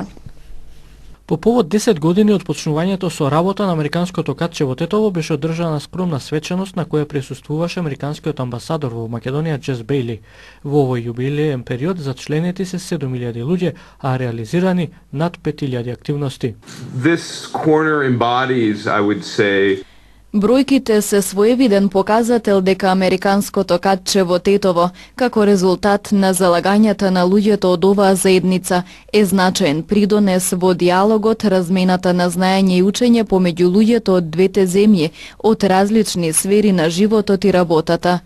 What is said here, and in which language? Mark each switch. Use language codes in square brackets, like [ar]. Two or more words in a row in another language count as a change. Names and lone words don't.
[mk] По повод 10 години од почнувањето со работа на американското катче во Тетово беше одржана скромна свечаност на која присуствуваше американскиот амбасадор во Македонија Джес Бејли. Во овој јубилеен период за членети се 7000 луѓе, а реализирани над 5000 активности. [en] This corner embodies, I would say, [mk] Бројките се своевиден показател дека американското катче во Тетово, како резултат на залагањата на луѓето од оваа заедница, е значаен придонес во диалогот, размената на знаење и учење помеѓу луѓето од двете земји, од различни сфери на животот и работата.